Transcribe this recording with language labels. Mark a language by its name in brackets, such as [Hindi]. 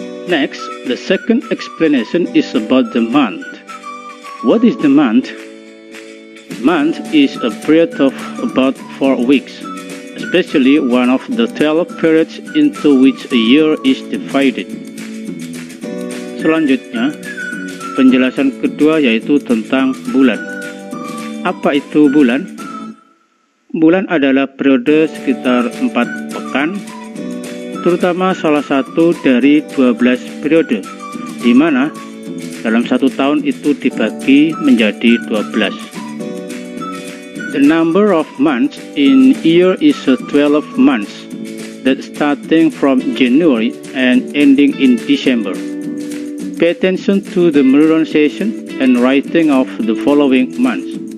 [English] Next, the second explanation is about the month. What is the month? Month is a period of about 4 weeks, especially one of the 12 periods into which a year is divided. [Indonesian] Selanjutnya, penjelasan kedua yaitu tentang bulan. Apa itu bulan? Bulan adalah periode sekitar 4 pekan, terutama salah satu dari 12 periode, di mana dalam satu tahun itu dibagi menjadi 12. [English] The number of months in year is 12 months, that starting from January and ending in December. Pay attention to the memorization and writing of the following months.